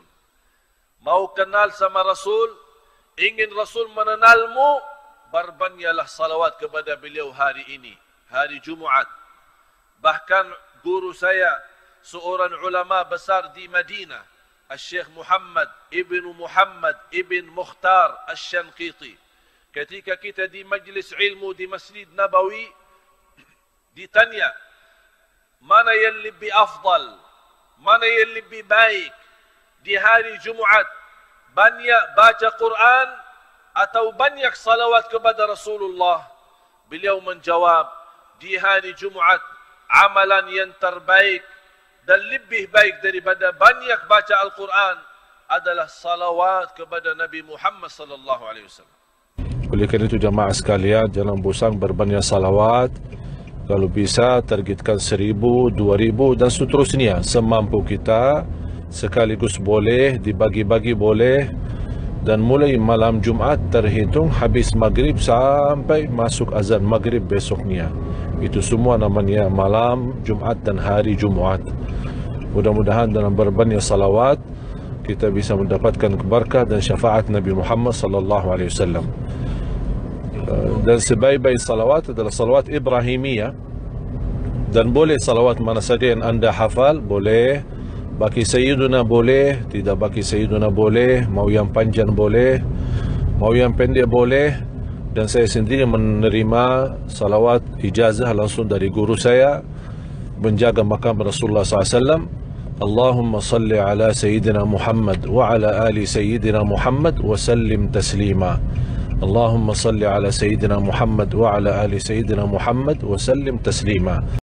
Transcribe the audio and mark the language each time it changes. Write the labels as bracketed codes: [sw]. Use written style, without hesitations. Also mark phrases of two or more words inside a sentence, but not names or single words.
[id] Mau kenal sama Rasul, ingin Rasul mengenalmu, berbanyalah salawat kepada beliau hari ini, hari Jumaat. Bahkan guru saya, seorang ulama besar di Madinah, Syekh Muhammad ibn Mukhtar Asy-Syanqiti, ketika kita di majlis ilmu di Masjid Nabawi, ditanya, mana yang lebih afdal, mana yang lebih baik di hari Jumaat, banyak baca Quran atau banyak salawat kepada Rasulullah? Beliau menjawab, di hari Jumaat amalan yang terbaik dan lebih baik daripada banyak baca Al-Quran adalah salawat kepada Nabi Muhammad [ar] صلى الله عليه وسلم. [id] Oleh kerana itu jamaah sekalian, jangan bosan berbanyak salawat. Kalau bisa targetkan 1000, 2000 dan seterusnya semampu kita, sekaligus boleh, dibagi-bagi boleh, dan mulai malam Jumaat terhitung habis maghrib sampai masuk azan maghrib besoknya. Itu semua namanya malam Jumaat dan hari Jumaat. Mudah-mudahan dalam berbanyak salawat kita bisa mendapatkan keberkah dan syafaat Nabi Muhammad [ar] صلى الله عليه وسلم. [id] Dan sebaik-baik salawat adalah salawat Ibrahimiyah, dan boleh salawat mana saja yang anda hafal, boleh baki Sayyiduna boleh, tidak baki Sayyiduna boleh, mau yang panjang boleh, mau yang pendek boleh. Dan saya sendiri menerima salawat ijazah langsung dari guru saya, menjaga makam Rasulullah SAW. [ar] اللهم صل على سيدنا محمد وعلى آل سيدنا محمد وسلم تسليما. اللهم صل على سيدنا محمد وعلى آل سيدنا محمد وسلم تسليما.